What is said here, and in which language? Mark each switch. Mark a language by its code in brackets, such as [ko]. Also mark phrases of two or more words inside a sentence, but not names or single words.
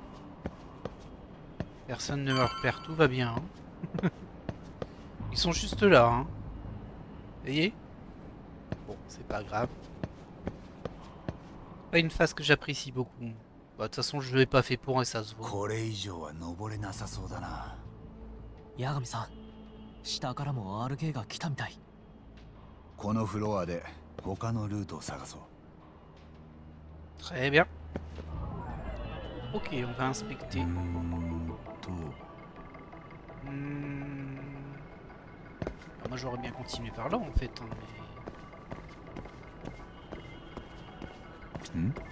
[fr] Personne ne me repère, tout va bien. Hein. Ils sont juste là. Hein. Vous voyez? Bon, c'est pas grave. Pas une phase que j'apprécie beaucoup. Bah, de toute façon, je l'ai pas fait pour et ça se voit. [ja] 八神さん、下からも RK が来たみたい。このフロアで他のルートを探そう。 [fr] Très bien. Ok, on va inspecter. Alors moi j'aurais bien continué par là en fait. Hein, mais...